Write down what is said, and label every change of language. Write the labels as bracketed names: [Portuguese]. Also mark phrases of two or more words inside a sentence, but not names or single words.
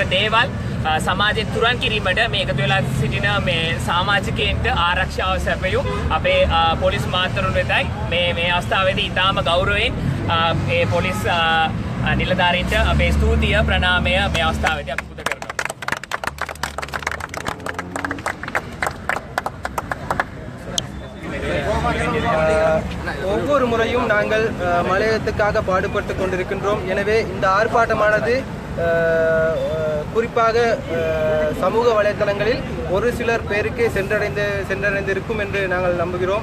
[Sinhala] දේවල් සමාජයෙන් තුරන් කිරීමට මේ එකතු වෙලා සිටින මේ සමාජිකයන්ට ආරක්ෂාව සැපයූ අපේ පොලිස් මාතරුන් වෙතයි මේ අවස්ථාවේදී ඉතාම ගෞරවයෙන් මේ පොලිස් නිලධාරීන්ට අපේ ස්තුතිය ප්‍රණාමය මේ අවස්ථාවේදී අපි පුද කරනවා. [Tamil] ஒவ்வொரு முறையும் நாங்கள் மலையகத்துக்காக பாடுபட்டு கொண்டிருக்கின்றோம். எனவே இந்த ஆர்ப்பாட்டமானது குறிப்பாக சமூக வலைத்தளங்களில் ஒரு சிலர் பேருக்கு சென்றடைந்திருக்கும் என்று நாங்கள் நம்புகிறோம்.